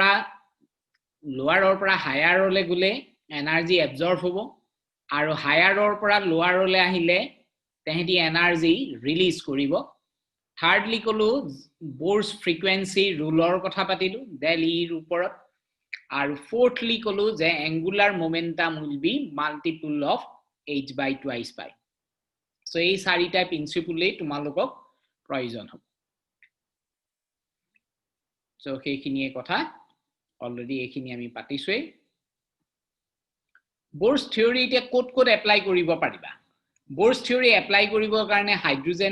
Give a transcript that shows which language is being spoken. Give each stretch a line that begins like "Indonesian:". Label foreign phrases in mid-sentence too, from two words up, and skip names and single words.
Assamese: পৰা হায়াৰলৈ গলে এনাৰ্জি এবজৰ্ব হ'ব আৰু হায়াৰৰ পৰা লোৱাৰলৈ আহিলে তেহেতি এনাৰ্জি ৰিলিজ কৰিব থাৰ্ডলি কলো
English: Bohr's frequency
Assamese: ৰুলৰ কথা পাতিলো
English: del e
Assamese: ৰ ওপৰত আৰু fourthly কলো যে
English: angular momentum will be multiple of h by twice pi so
Assamese: এই চাৰিটা প্ৰিন্সিপলে তোমালোকক প্ৰয়োজন হ'ব so সেইখিনিয়ে কথা অলৰেডি এইখিনি আমি পাতিছোই
English: Bohr's theory
Assamese: এতিয়া কোট এপ্লাই কৰিব পাৰিবা
English: Bohr's theory
Assamese: এপ্লাই কৰিবৰ কাৰণে হাইড্ৰোজেন